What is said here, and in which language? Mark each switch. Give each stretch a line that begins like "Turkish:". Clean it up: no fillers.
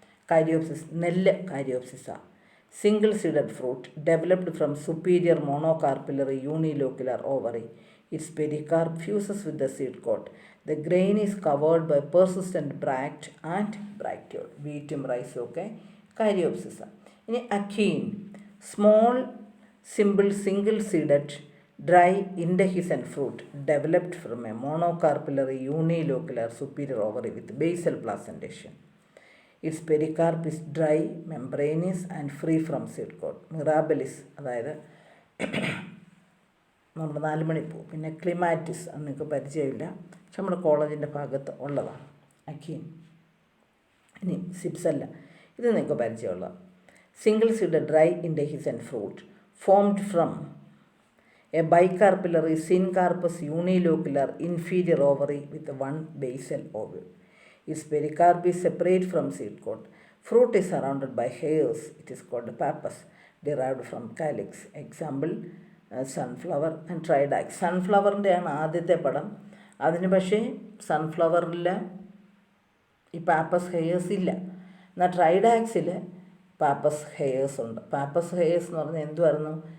Malayalam: Caryopsis നെല്ല് കാരിയോപ്സിസാണ്.
English: Single seeded fruit developed from superior monocarpillary unilocular ovary. Its pericarp fuses with the seed coat. The grain is covered by persistent bract and bracteole.
Malayalam: വീറ്റും റൈസും ഒക്കെ കാരിയോപ്സിസാണ്. ഇനി
English: Achene, small single seeded dry indehiscent fruit developed from a monocarpillary unilocular superior ovary with basal placentation. Its pericarp is dry, membranous and free from seed coat.
Malayalam: Mirabilis, അതായത് നമ്മുടെ 4 മണിപ്പൂ. പിന്നെ ക്ലിമാറ്റിസ്, അത് നിങ്ങൾക്ക് പരിചയമില്ല, പക്ഷെ നമ്മുടെ കോളേജിൻ്റെ ഭാഗത്ത് ഉള്ളതാണ് അക്കീൻ. ഇനി സിപ്സെല്ല, ഇത് നിങ്ങൾക്ക് പരിചയമുള്ള
English: Single seed dry indehiscent fruit formed from A bicarpillary syncarpous unilocular inferior ovary with one basal ovule. Its pericarp is separate from seed coat. Fruit is surrounded by hairs. It is called pappus, derived from calyx. Example, sunflower and Tridax.
Malayalam: സൺഫ്ലവറിൻ്റെയാണ് ആദ്യത്തെ പടം. അതിന് പക്ഷേ സൺഫ്ലവറിൽ ഈ pappus heirs ഇല്ല. എന്നാൽ ട്രൈഡാക്സിൽ pappus heirs ഉണ്ട്. Pappus heirs എന്ന് പറഞ്ഞാൽ എന്തുവായിരുന്നു?